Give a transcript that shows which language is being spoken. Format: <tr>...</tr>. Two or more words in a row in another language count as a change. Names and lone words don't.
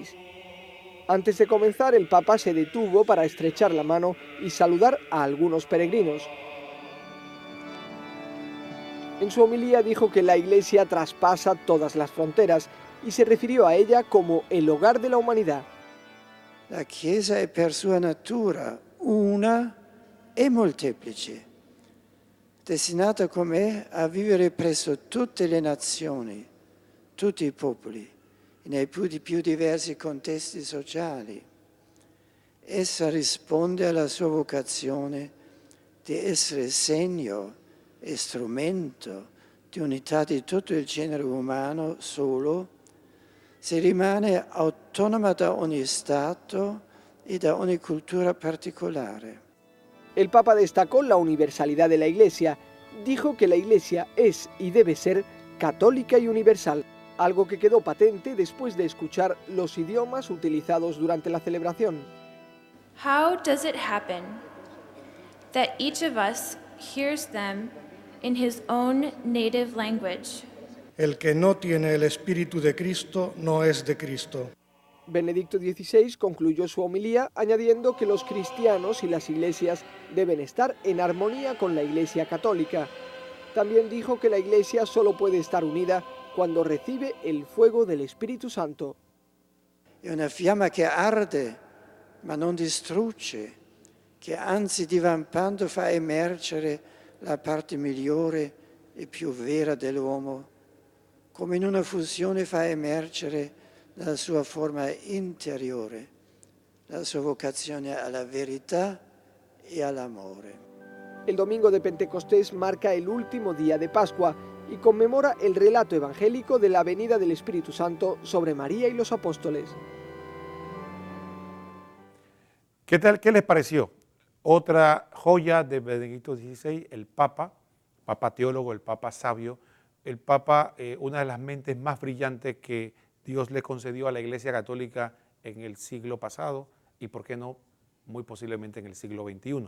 <es>Antes de comenzar, el Papa se detuvo para estrechar la mano y saludar a algunos peregrinos. En su homilía dijo que la Iglesia traspasa todas las fronteras y se refirió a ella como el hogar de la humanidad.</es> <it>La Chiesa è per sua natura una e molteplice, destinata com'è a vivere presso tutte le nazioni, tutti i popoli, nei più diversi contesti sociali. Essa risponde alla sua vocazione di essere segno e strumento di unità di tutto il genere umano solo se rimane autónoma da ogni Stato y da ogni cultura particolare.</it> <es>El Papa destacó la universalidad de la Iglesia. Dijo que la Iglesia es y debe ser católica y universal, algo que quedó patente después de escuchar los idiomas utilizados durante la celebración.</es> <en>How does it happen that each of us hears them in his own native language?</en> <es>El que no tiene el Espíritu de Cristo no es de Cristo. Benedicto XVI concluyó su homilía añadiendo que los cristianos y las iglesias deben estar en armonía con la Iglesia Católica. También dijo que la Iglesia solo puede estar unida cuando recibe el fuego del Espíritu Santo.</es> <it>È una fiamma che arde, ma non distrugge, che anzi divampando fa emergere la parte migliore e più vera dell'uomo, come in una fusione fa emergere la sua forma interiore, la sua vocazione alla verità e all'amore.</it> <es>El domingo de Pentecostés marca el último día de Pascua y conmemora el relato evangélico de la venida del Espíritu Santo sobre María y los apóstoles. ¿Qué tal? ¿Qué les pareció? Otra joya de Benedicto XVI, el Papa teólogo, el Papa sabio, el Papa, una de las mentes más brillantes que Dios le concedió a la Iglesia Católica en el siglo pasado y, ¿por qué no?, muy posiblemente en el siglo XXI.</es>